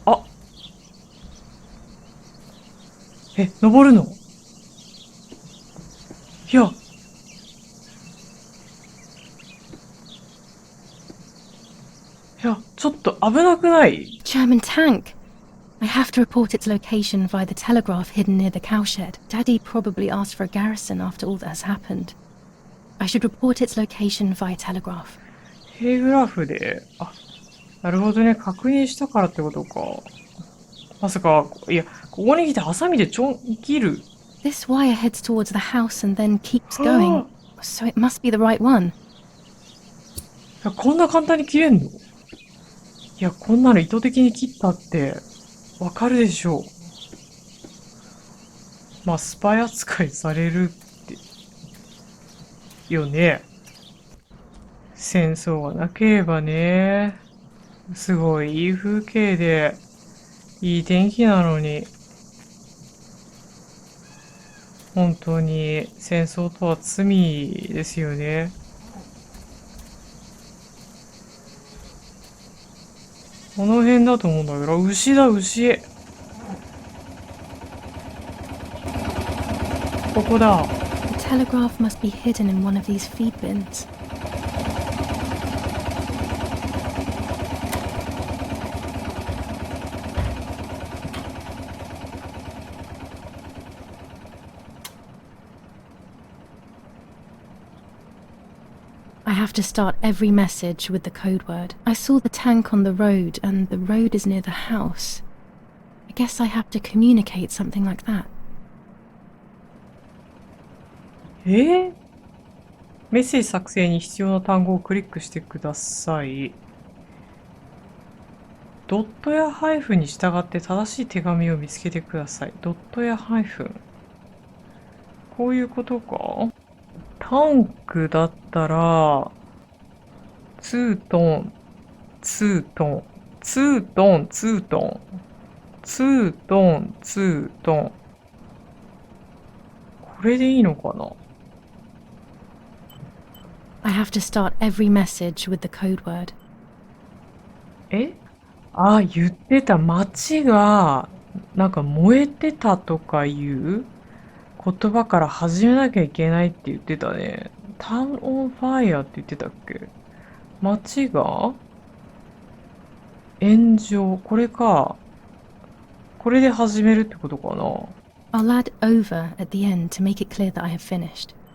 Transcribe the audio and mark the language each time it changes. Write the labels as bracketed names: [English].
[Japanese] あ、登るの？いや。いや、ちょっと危なくない？ [English] German tank! I have to report its location via the telegraph hidden near the cowshed. Daddy probably asked for a garrison after all that has happened. I should report its location via telegraph. [Japanese] ヘグラフで、あ、なるほどね。確認したからってことか。まさか、いや、ここに来てハサミでちょん切る。 [English] This wire heads towards the house and then keeps going, so it must be the right one. [Japanese] いや、こんな簡単に切れんの？いや、こんなの意図的に切ったって、わかるでしょう。まあ、スパイ扱いされるって、よね。戦争がなければね。すごいいい風景で、いい天気なのに、本当に戦争とは罪ですよね。この辺だと思うんだけど、牛だ、牛。ここだ。 [English] The telegraph must be hidden in one of these feed bins. I have to start every message with the code word. I saw the tank on the road, and the road is near the house. I guess I have to communicate something like that. [Japanese] メッセージ作成に必要な単語をクリックしてください。ドットやハイフンに従って正しい手紙を見つけてください。ドットやハイフン。こういうことか？タンクだったら、2トン、2トン、2トン、2トン、2トン、2トン。これでいいのかな？ [English] I have to start every message with the code word. [Japanese] あ、言ってた。街が、なんか燃えてたとかいう言葉から始めなきゃいけないって言ってたね。 [English] タウンオンファイヤー [Japanese] って言ってたっけ？街が炎上。これか。これで始めるってことかな。 [English] I'll add over at the end to make it clear that I have finished.